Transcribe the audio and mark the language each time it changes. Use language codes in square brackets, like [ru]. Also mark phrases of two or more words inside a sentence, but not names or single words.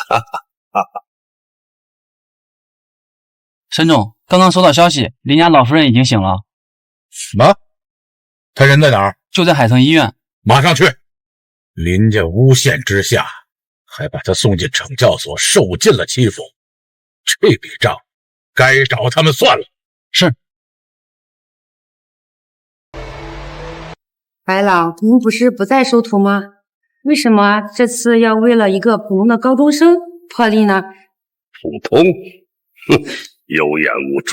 [zh] 沈總，剛剛收到消息，林家老夫人已經醒了。什麼？他人在哪兒？就在海城醫院。馬上去！林家誣陷之下，還把他送進懲教所，受盡了欺負，這筆賬該找他們算了。是。白老，您不是不再收徒嗎？為什麼這次要為了一個普通的高中生破例呢？普通？哼，有眼無珠。